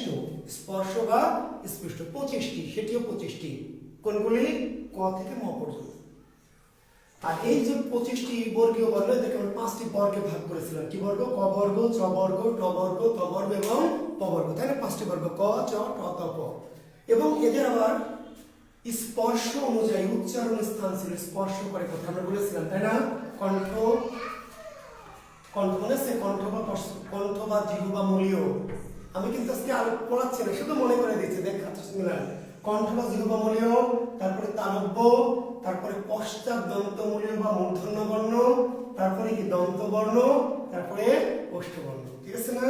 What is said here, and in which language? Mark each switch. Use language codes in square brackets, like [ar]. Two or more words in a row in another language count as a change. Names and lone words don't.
[bn] স্পর্শ বা স্পৃষ্ট 25টি, সেটিও 25টি। কোনগুলি? ক থেকে ম পর্যন্ত। আর এই যে 25টি বর্গীয় বর্ণ, এদেরকে আমরা 5টি বর্গে ভাগ করেছিলাম। কি বর্গ? ক বর্গ, চ বর্গ, ট বর্গ, ত বর্গ এবং প বর্গ, তাই না? 5টি বর্গ, ক, চ, ট, ত, প। এবং এদের আবার স্পর্শ অনুযায়ী উচ্চারণ স্থান ছিল। স্পর্শ করে কথা আমরা বলেছিলাম, তাই না? কণ্ঠ, মনে আছে? কণ্ঠ বা জিহ্বা মূলীয়। আমি কিন্তু আজকে আর পড়াচ্ছি না, শুধু মনে করে দিচ্ছি, দেখ কণ্ঠ বা জিহ্বা মূলীয়, তারপরে তালব্য, তারপরে পশ্চাৎ দন্ত মূলীয় বা মূর্ধন্য বর্ণ, তারপরে কি দন্ত বর্ণ, তারপরে ওষ্ঠ বর্ণ, ঠিক আছে না?